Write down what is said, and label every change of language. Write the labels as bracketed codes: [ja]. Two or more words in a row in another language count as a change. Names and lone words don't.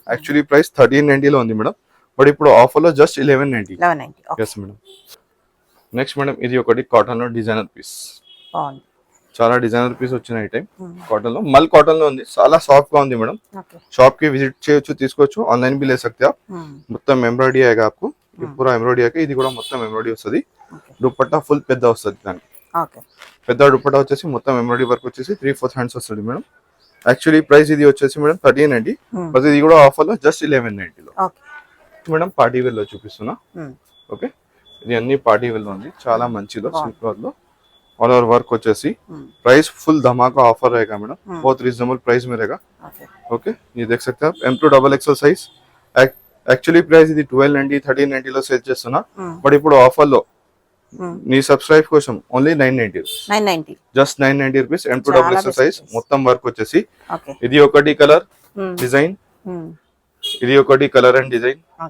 [en] actually price [te] 1390 లో ఉంది మేడం, బట్ ఇప్పుడు ఆఫర్ లో జస్ట్ 1190. ఎస్ మేడం. నెక్స్ట్ మేడం ఇది ఒకటి కాటన్ లో [en] designer piece, [te] చాలా [en] designer piece [te] వచ్చిన ఐటమ్ కాటన్ లో, మల్ కాటన్ లో ఉంది, చాలా సాఫ్ట్ గా ఉంది మేడం. షాప్ కి విజిట్ చేయొచ్చు, తీసుకోవచ్చు, ఆన్లైన్ [hi] भी ले सकते आप. [te] మొత్తం ఎంబ్రాయిడరీ [hi] आएगा आपको, ये पूरा ఎంబ్రాయిడరీ आएगा. [te] ఇది కూడా మొత్తం ఎంబ్రాయిడరీ వస్తుంది, దుపట్టా ఫుల్ పెద్ద వస్తుంది దానికి. పెద్ద దుపట్టా వచ్చేసి మొత్తం [en] embroidery work [te] వచ్చేసి 3/4 హ్యాండ్స్ వస్తుంది మేడం. [en] actually price [te] ఇది వచ్చేసి మేడం 1390, బట్ ఇది కూడా ఆఫర్ లో జస్ట్ 1190 లో మేడం. [en] party wear [te] లో చూపిస్తున్నా. ఓకే, ఇది అన్ని [en] party wear [te] లో ఉంది, చాలా మంచిలో [en] silk cloth [te] లో [en] all over work [te] వచ్చేసి [hi] प्राइस फुल धमाका ऑफर रहेगा मैडम, बहुत [en] reasonable price [hi] में रहेगा. ओके, ये देख सकते हैं आप M2 XXL సైజ్. [te] యాక్చువల్లీ ప్రైస్ ఇది 1290 1390 లో సేల్ చేస్తున్నా, బట్ ఇప్పుడు ఆఫర్ లో నీ సబ్స్క్రైబ్ కోసం ఓన్లీ 990 జస్ట్ 990 రూపీస్ M2 XXL సైజ్. మొత్తం వర్క్ వచ్చేసి ఇది ఒకటి [en] colour design, [te] ఇది ఒకటి [en] colour and design.